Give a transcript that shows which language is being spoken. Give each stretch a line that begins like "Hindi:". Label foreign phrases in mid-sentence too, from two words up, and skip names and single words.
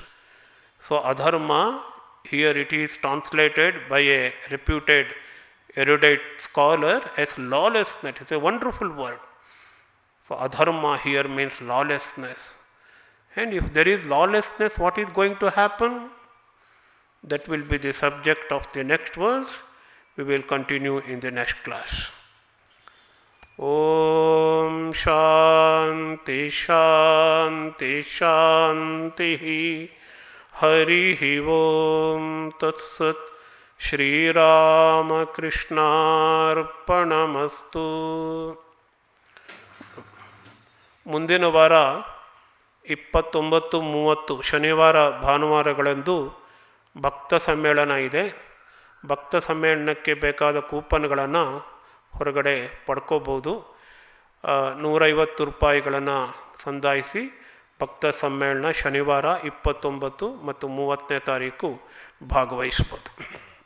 English: So adharma, here it is translated by a reputed erudite scholar as lawlessness. It's a wonderful word. So adharma here means lawlessness. And if there is lawlessness, what is going to happen? That will be the subject of the next verse. We will continue in the next class.
Sanskrit: ॐ शान्तिः शान्तिः शान्तिः हरिः ॐ तत् सत् श्री राम कृष्ण अर्पणमस्तु.
Kannada: ಮುಂದಿನ ವಾರ 29-30 ಶನಿವಾರ ಭಾನುವಾರಗಳಂದು ಭಕ್ತ ಸಮ್ಮೇಳನ ಇದೆ. ಭಕ್ತ ಸಮ್ಮೇಳನಕ್ಕೆ ಬೇಕಾದ ಕೂಪನ್ಗಳನ್ನು ಹೊರಗಡೆ ಪಡ್ಕೋಬೋದು. 150 ರೂಪಾಯಿಗಳನ್ನು ಸಂದಾಯಿಸಿ ಭಕ್ತ ಸಮ್ಮೇಳನ ಶನಿವಾರ 29 ಮತ್ತು 30ನೇ ತಾರೀಕು ಭಾಗವಹಿಸ್ಬೋದು.